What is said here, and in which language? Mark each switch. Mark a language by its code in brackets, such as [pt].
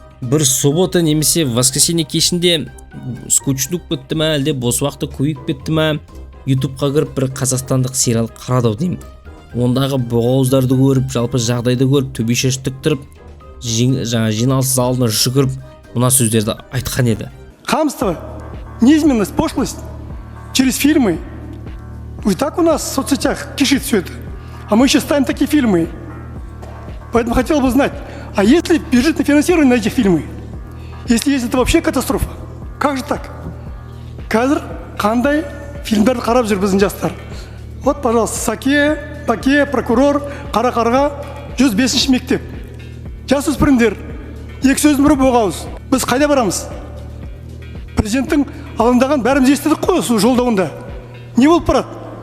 [kk] Бір суббота немесе воскресенье кешінде скучнуп кетті ма, әлде бос уақыты көбейіп кетті ма, ютубқа кіріп бір қазақстандық сериал қарадау деймін. Ондағы боғауыздарды көріп, жалпы жағдайды көріп, төбе шаш тіктіріп, жиналыс залына жүгіріп, мына сөздерді айтқан еді. [ru] Хамство, низменность, пошлость через фильмы. И так у нас в соцсетях кишит все это. А мы еще ставим такие фильмы. Поэтому хотел бы знать, а есть ли бюджетное финансирование на эти фильмы? Если есть, это вообще катастрофа. Как же так? [kk] Қазір қандай фильмдерді қарап жүр біздің жастар? [ru] Вот, пожалуйста, [kk] Саке, Паке, прокурор, Қара-қарға, 105-ші мектеп. Жасөспірімдер, екі сөздің бірі боғауыз. Біз қайда барамыз? Президенттің алаңдаған бәріміз естідік қой осы жолдауында. Не болып барады?